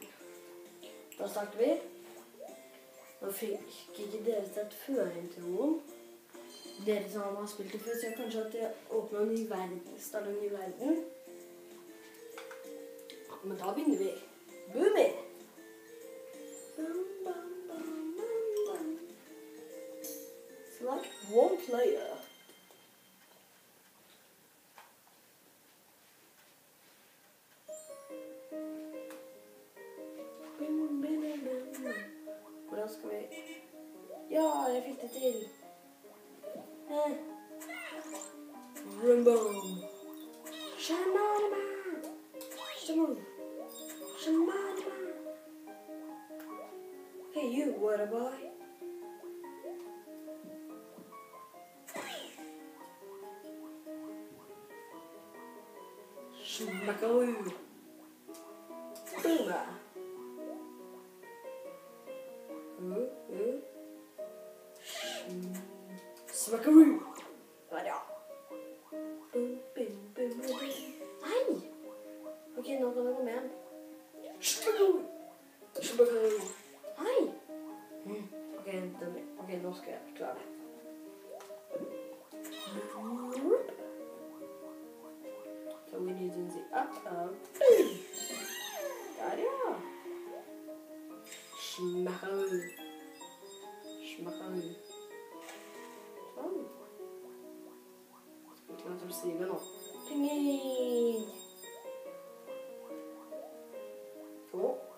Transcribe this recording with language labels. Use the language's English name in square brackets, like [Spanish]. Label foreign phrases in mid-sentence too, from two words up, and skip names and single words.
[Norwegian] Da starter vi. Nå fikk ikke dere sett før-introen. Dere som har spilt det før, ser kanskje at jeg åpner en ny verden, starter en ny verden. Men da begynner vi. Boomy! [English] Select one player. [Norwegian] Hvordan skal vi... Ja, jeg fikk det til. Rumbum. Shamanama. Shamanama. [English] Hey you, water boy. Smackaroo. Boomer. Smackaroo. Ja. [Norwegian] Nei! Ok, nå kan det komme igjen. Smackaroo. Smackaroo. Nei! Ok, nå skal jeg klare det. [English] So we need to see up. [Norwegian] Der, ja. Smackaroo. Smackaroo. Sånn. Skal vi klare til å skrive nå. Pinging. Så.